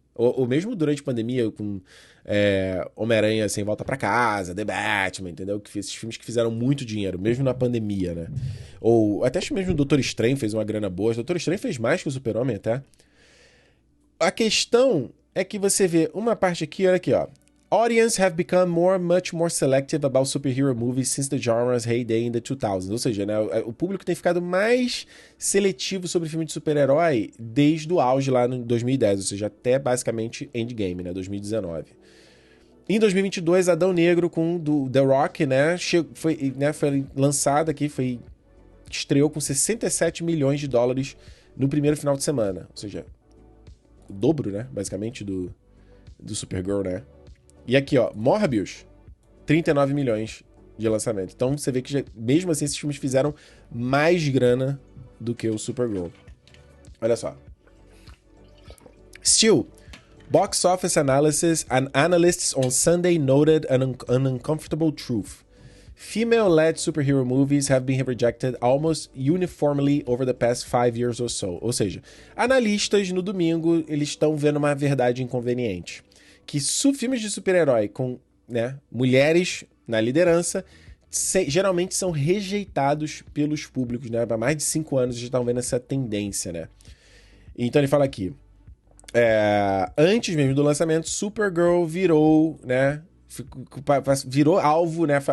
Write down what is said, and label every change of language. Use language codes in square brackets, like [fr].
[pt] Ou mesmo durante a pandemia, com Homem-Aranha Sem Volta Pra Casa, The Batman, entendeu? Esses filmes que fizeram muito dinheiro, mesmo na pandemia, né? Ou até acho mesmo o Doutor Estranho fez uma grana boa. O Doutor Estranho fez mais que o Super-Homem até. A questão é que você vê uma parte aqui, olha aqui, ó. [en] Audience have become much more selective about superhero movies since the genre's heyday in the 2000s. [pt] Ou seja, né, o público tem ficado mais seletivo sobre filme de super-herói desde o auge lá em 2010, ou seja, até basicamente Endgame, né, 2019. Em 2022, Adão Negro com The Rock, né, foi lançado aqui, estreou com 67 milhões de dólares no primeiro final de semana. Ou seja, o dobro, né, basicamente, do Supergirl, né. E aqui, ó, Morbius, 39 milhões de lançamento. Então você vê que mesmo assim esses filmes fizeram mais grana do que o Supergirl. Olha só. [en] Still, box office analysis and analysts on Sunday noted an uncomfortable truth. Female-led superhero movies have been rejected almost uniformly over the past 5 years or so. [pt] Ou seja, analistas no domingo, eles estão vendo uma verdade inconveniente. Que filmes de super-herói com, né, mulheres na liderança geralmente são rejeitados pelos públicos, né? Há mais de 5 anos já estão vendo essa tendência, né? Então ele fala aqui, antes mesmo do lançamento, Supergirl virou, né? Virou alvo, né?